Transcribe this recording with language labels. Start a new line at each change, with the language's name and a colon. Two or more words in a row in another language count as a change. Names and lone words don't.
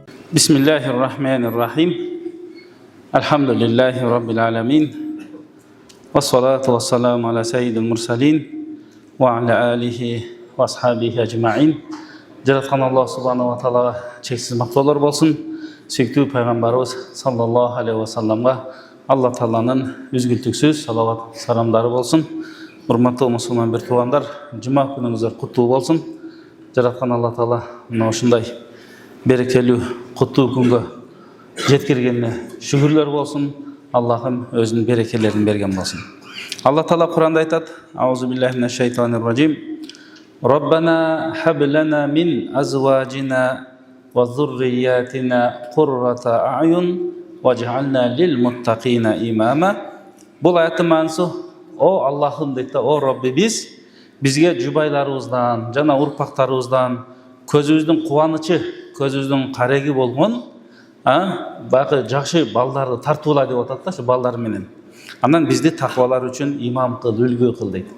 Arabic: بسم الله الرحمن الرحيم. الحمد لله رب العالمين. والصلاة والسلام على سيد المرسلين. وعلى آله وأصحابه أجمعين.
Kyrgyz: Жараткан
Arabic: الله سبحانه وتعالى
Kyrgyz: чексиз мактоолор болсун. Сүйүктүү пайгамбарыбыз
Arabic: صلى الله عليه وسلم
Kyrgyz: Алла Тааланын үзгүлтүксүз салават саламдары болсун. Урматтуу мусулман бир туугандар, жума күнүңүздөр куттуу болсун. Жараткан
Arabic: الله تعالى
Kyrgyz: мына ушундай берекелүү куттуу күнгө жеткиргенине шүгүрлөр болсун. Аллахым өзүнүн берекелерин берген болсун. Алла Таала Кур'анда айтат:
Arabic: أعوذ بالله من الشيطان الرجيم. ربنا هب لنا من أزواجنا وذرياتنا قرة أعين واجعلنا للمتقين إماما.
Kyrgyz: Бул аяттын маанысы: О Аллахым дейт, о Роббибиз, бизге жубайларыбыздан жана урпактарыбыздан көзүбүздүн кубанычы, көзүбүздүн кареги болгон баягы жакшы балдарды тартуула деп атат да, шу балдар менен. Андан бизди таквалар үчүн имам кыл, үлгү кыл дейт.